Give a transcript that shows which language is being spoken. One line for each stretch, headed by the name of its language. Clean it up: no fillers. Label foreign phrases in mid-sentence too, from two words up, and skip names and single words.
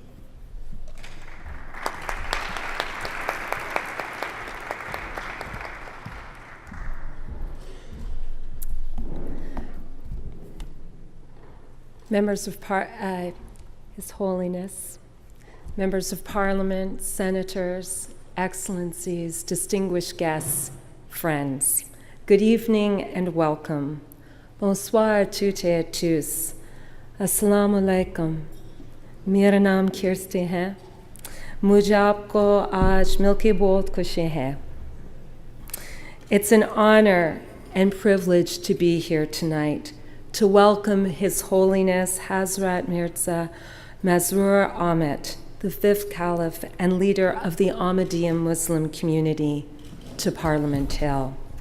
English: Members of His Holiness, members of Parliament, senators, excellencies, distinguished guests, friends, good evening and welcome.
French: Bonsoir à toutes et à tous.
Arabic: السلام عليكم.
Hindi: मेरा नाम किर्ती है. मुझे आपको आज मिलके बहुत खुशी है.
English: It's an honor and privilege to be here tonight to welcome His Holiness Hazrat Mirza Masroor Ahmad, the fifth Caliph and leader of the Ahmadiyya Muslim community, to Parliament Hill.